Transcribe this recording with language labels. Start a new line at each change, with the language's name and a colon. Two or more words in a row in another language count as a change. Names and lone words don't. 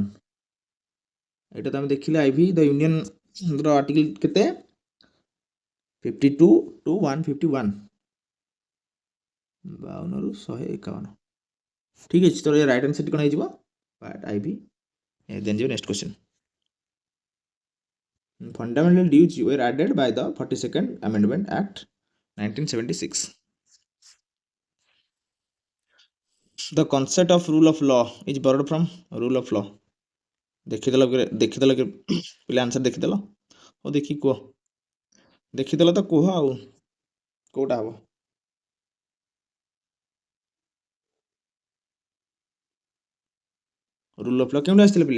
Odia: ଏଇଟା ତ ଆମେ ଦେଖିଲେ IV
English: the union
Odia: ର ଆର୍ଟିକଲ କେତେ? 52 ଟୁ 151। 52 ରୁ 151। ଠିକ ଅଛି। ତ
English: right answer
Odia: କ'ଣ ହେଇଯିବ? ପାର୍ଟ IV।
English: ଦେନ୍ ଯିବ next question. Fundamental duties were added by the 42nd Amendment Act 1976. The concept of rule of law is borrowed from rule of law।
Odia: ଦେଖିଦେଲ ପିଲା ଆନ୍ସର ଦେଖିଦେଲ? ହଉ ଦେଖି କୁହ। ଦେଖିଦେଲ ତ କୁହ ଆଉ କୋଉଟା ହବ?
English: rule of law
Odia: କେଉଁଠି ଆସିଥିଲେ ପିଲେ?